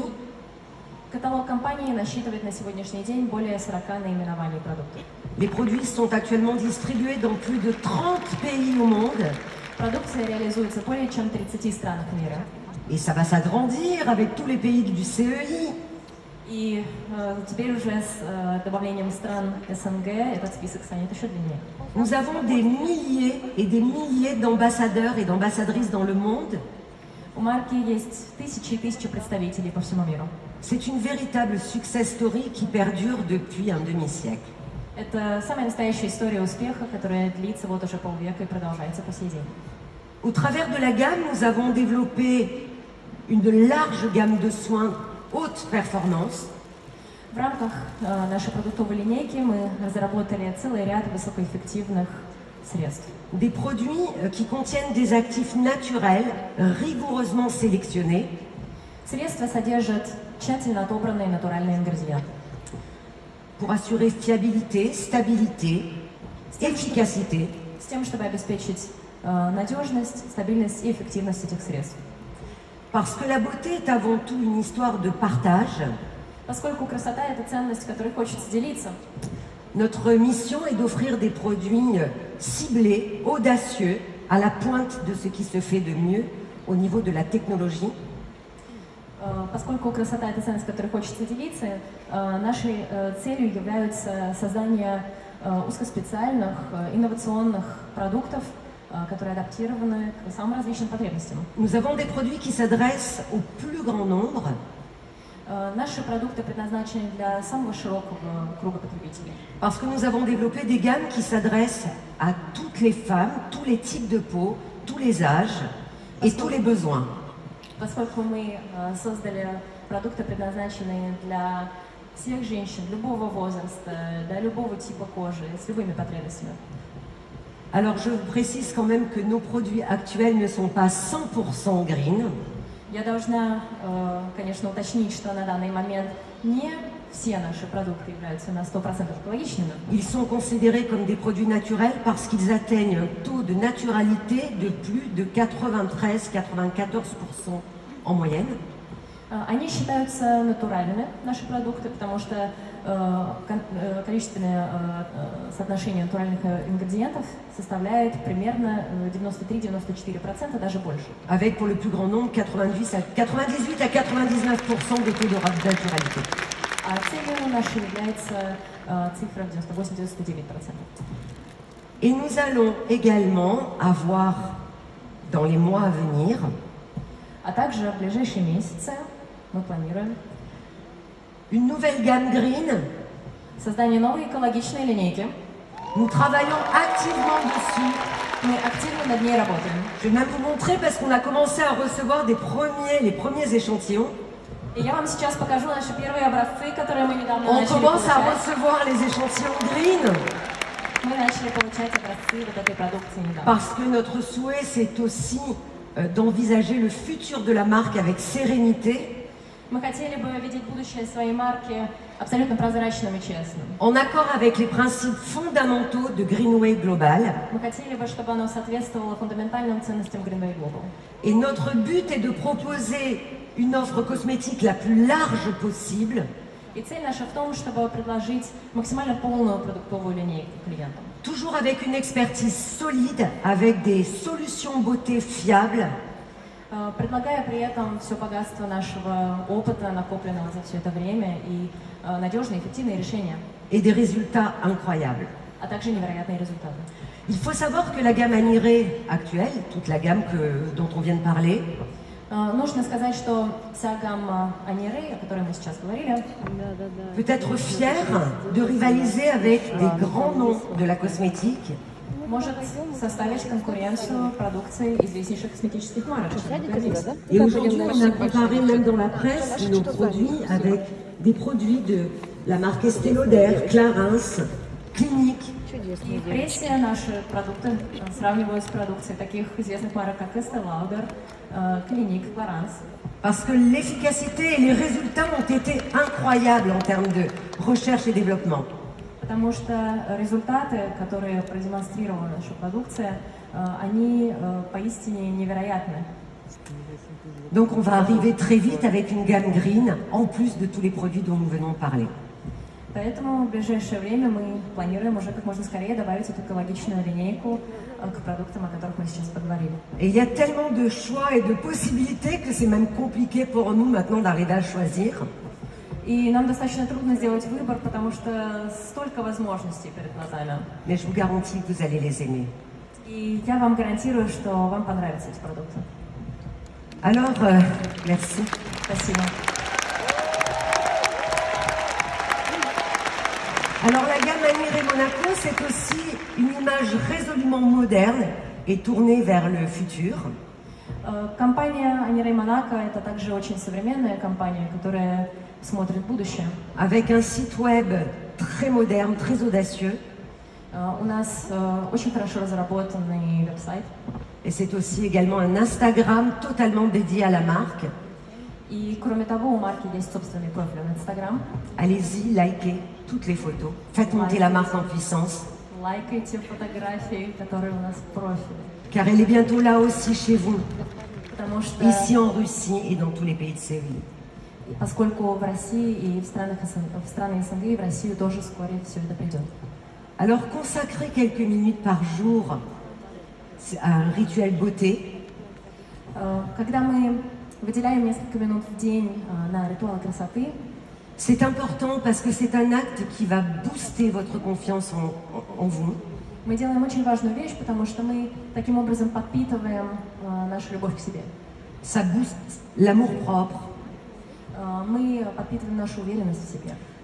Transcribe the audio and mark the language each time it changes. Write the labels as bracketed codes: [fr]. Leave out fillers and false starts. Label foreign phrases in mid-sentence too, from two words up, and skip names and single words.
[ru] Каталог компании насчитывает на сегодняшний день более 40 наименований продуктов. [fr] Les produits sont actuellement distribués dans plus de 30 pays au monde [ru] Продукция реализуется более чем в 30 странах мира. [fr] et ça va s'agrandir avec tous les pays du CEI. [ru] И теперь уже с добавлением стран СНГ этот список станет еще длиннее. [fr] Nous avons des milliers et des milliers d'ambassadeurs et d'ambassadrices dans le monde. [ru] У марки есть тысячи и тысячи представителей по всему миру. [fr] C'est une véritable [en] success story [fr] qui perdure depuis un demi-siècle. [ru] Это самая настоящая история успеха, которая длится вот уже полвека и продолжается по сей день. [fr] Au travers de la gamme, nous avons développé une large gamme de soins haute performance, [ru] В рамках нашей продуктовой линейки мы разработали целый ряд высокоэффективных средств. [fr] des produits qui contiennent des actifs naturels rigoureusement sélectionnés, [ru] Средства содержат тщательно отобранные натуральные ингредиенты [fr] pour assurer fiabilité, stabilité, efficacité. [ru] с тем, чтобы обеспечить надежность, стабильность и эффективность этих средств. [fr] Parce que la beauté est avant tout une histoire de partage, [ru] Поскольку красота – это ценность, которой хочется делиться, [fr] notre mission est d'offrir des produits ciblés, audacieux, à la pointe de ce qui se fait de mieux au niveau de la technologie. [ru] Поскольку красота – это ценность, которой хочется делиться, нашей целью является создание узкоспециальных, инновационных продуктов, которые адаптированы к самым различным потребностям. [fr] Nous avons des produits qui s'adressent au plus grand nombre, [ru] Наши продукты предназначены для самого широкого круга потребителей. [fr] parce que nous avons développé des gammes qui s'adressent à toutes les femmes, tous les types de peau, tous les âges. et tous les besoins. [ru] Поскольку мы создали продукты, предназначенные для всех женщин, любого возраста, для любого типа кожи, с любыми потребностями. [fr] Alors je vous précise quand même que nos produits actuels ne sont pas 100% green. [ru] Я должна, конечно, уточнить, что на данный момент не все наши продукты являются на 100% экологичными. [fr] Ils sont considérés comme des produits naturels parce qu'ils atteignent un taux de naturalité de plus de 93-94% en moyenne. [ru] Они считаются натуральными, наши продукты, потому что количественное соотношение натуральных ингредиентов составляет примерно 93-94%, даже больше. [fr] Avec pour le plus grand nombre 98 à 99% de taux de naturalité. [ru] А целью нашей является цифра 98-99%. [fr] Et nous allons également avoir dans les mois à venir [ru] А также в ближайшие месяцы мы планируем [fr] une nouvelle gamme green. [ru] создание новой экологичной линейки. [fr] Nous travaillons activement dessus. [ru] Мы активно над ней работаем. [fr] Je vais même vous montrer parce qu'on a commencé à recevoir les premiers échantillons. [ru] И я вам сейчас покажу наши первые образцы, которые мы недавно [fr] On [ru] начали [fr] commence à [ru] получать. [fr] recevoir les échantillons green [ru] Мы начали получать образцы вот этой продукции недавно. [fr] parce que notre souhait c'est aussi d'envisager le futur de la marque avec sérénité, [ru] Мы хотели бы видеть будущее своей марки абсолютно прозрачным и честным. [fr] en accord avec les principes fondamentaux de Greenway Global. [ru] Мы хотели бы, чтобы оно соответствовало фундаментальным ценностям Greenway Global. [fr] Et notre but est de proposer une offre cosmétique la plus large possible, [ru] И цель наша в том, чтобы предложить максимально полную продуктовую линейку клиентам. [fr] toujours avec une expertise solide, avec des solutions beauté fiables, [ru] Предлагая при этом все богатство нашего опыта, накопленного за все это время, и надежные, эффективные решения, [fr] et des résultats incroyables. [ru] а также невероятные результаты. [fr] Il faut savoir que la gamme Aniré actuelle, toute la gamme dont on vient de parler, [ru] Нужно сказать, что вся гамма Анирей, о которой мы сейчас говорили, [fr] peut être fière de rivaliser avec des grands noms de la cosmétique, [ru] может составить конкуренцию продукции известнейших косметических марок. [fr] et aujourd'hui on a comparé même dans la presse nos produits avec des produits de la marque Estée Lauder, Clarins, Clinique. [ru] И в прессе наши продукты сравнивают с продукцией таких известных марок, как Estée Lauder, Clinique, Clarins. [fr] Parce que l'efficacité et les résultats ont été incroyables en termes de recherche et développement. [ru] Потому что результаты, которые продемонстрировала наша продукция, они поистине невероятны. [fr] Donc on va arriver très vite avec une gamme green, en plus de tous les produits dont nous venons de parler. [ru] Поэтому в ближайшее время мы планируем уже как можно скорее добавить эту экологичную линейку к продуктам, о которых мы сейчас поговорили. [fr] Et il y a tellement de choix et de possibilités que c'est même compliqué pour nous maintenant d'arriver à choisir. [ru] И нам достаточно трудно сделать выбор, потому что столько возможностей перед глазами. [fr] Mais je vous garantis que vous allez les aimer. [ru] И я вам гарантирую, что вам понравятся эти продукты. [fr] Alors, merci. [ru] Спасибо. [fr] Alors la gamme Aniré Monaco, c'est aussi une image résolument moderne et tournée vers le futur. [ru] Компания Анирей Монако – это также очень современная компания, которая смотрит в будущее. [fr] Avec un site web très moderne, très audacieux. [ru] У нас очень хорошо разработанный веб-сайт. [fr] Et c'est aussi également un Instagram totalement dédié à la marque. [ru] И кроме того, у марки есть собственный профиль в Instagram. [fr] Allez-y, likez toutes les photos. Faites monter la marque en puissance. [ru] Лайкайте фотографии, которые у нас в профиле. [fr] Car elle est bientôt là aussi chez vous, [ru] Потому что, [fr] ici en Russie et dans tous les pays de série. [ru] поскольку в России и в страны СНГ и в Россию тоже вскоре все это придет. [fr] Alors consacrez quelques minutes par jour à un rituel beauté. [ru] Когда мы выделяем несколько минут в день на ритуалы красоты, [fr] C'est important parce que c'est un acte qui va booster votre confiance en vous. [ru] мы делаем очень важную вещь, потому что мы таким образом подпитываем нашу любовь к себе. [fr] Ça booste l'amour-propre [ru] Мы подпитываем нашу уверенность в себе.